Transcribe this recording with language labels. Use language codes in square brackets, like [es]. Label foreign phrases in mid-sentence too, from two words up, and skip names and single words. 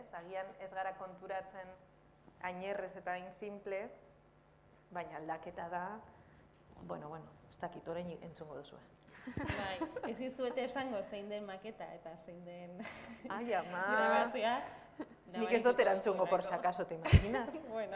[eu] Agian ez gara konturatzen ainerrez eta hain simple, baina aldaketa da, bueno, ez dakit, orain entzungo duzue. Bai, ez dizuete esango zein den maketa eta zein den ama! grabazioa. Nik ez dut erantzungo [es] por si acaso, te imaginas? [eu] Bueno.